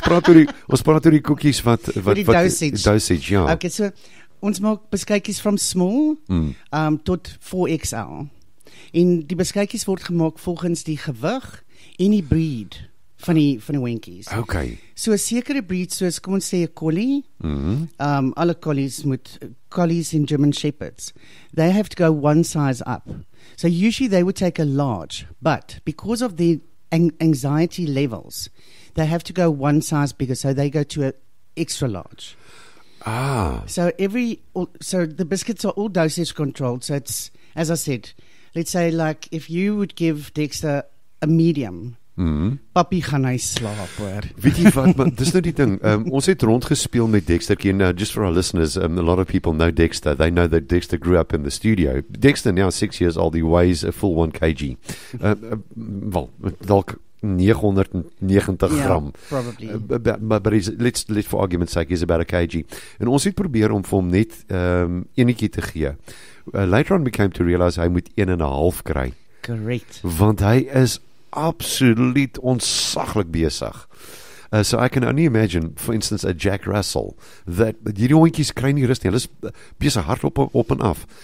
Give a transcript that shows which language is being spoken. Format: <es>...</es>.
<af>praat oor die koekies wat die dosage. Ja. Okay, so ons maak beskuitjies</af> <en>from small</en> <af>tot 4XL. En die beskuitjies word gemaak volgens die gewig en die breed van die hondjies.</af> <en>Okay.</en> <af>So 'n sekere breed soos kom ons sê 'n collie. Alle collies in</af> <en>German shepherds, they have to go one size up. So usually they would take a large, but because of the anxiety levels, they have to go one size bigger, so they go to a extra large. So the biscuits are all dosage controlled. So it's, as I said, let's say like if you would give Dexter a medium,</en> <af>Papi gaan hy slaap hoor. Weet jy wat, maar dis nou die ding, ons het rondgespeel met Dexter,</af> <en>just for our listeners, a lot of people know Dexter, they know that Dexter grew up in the studio. Dexter now 6 years old, he weighs a full 1 kg.</en> <af>Wel, dalk 990 gram.</af> <en>Probably. But let's for argument's sake, he's about a kg.</en> <af>En ons het probeer om vir hom net enetjie te gee.</af> <en>Later on we came to realize</en> <af>hy moet 1.5 kry.</af> <en>Correct.</en> <af>Want hy is absoluut ontsaglik besig.</af> <en>So I can only imagine, for instance, a Jack Russell, that</en> <af>hierdie hondjies kry nie rus nie. Hulle is besig hard op en af.</af>